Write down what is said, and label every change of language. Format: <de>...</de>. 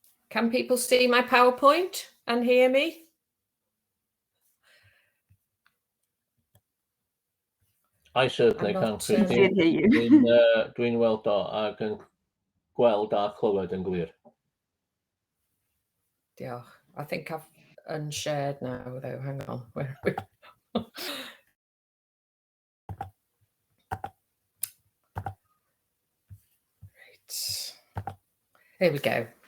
<en>Can people see my PowerPoint and hear me? I certainly can, Christine.</en> <cy>Dwi'n weld o ac yn gweld a clywed yn glir. Diolch.</cy> <en>I think I've unshared now, though. Hang on. Where are we? Right. Here we go.</en>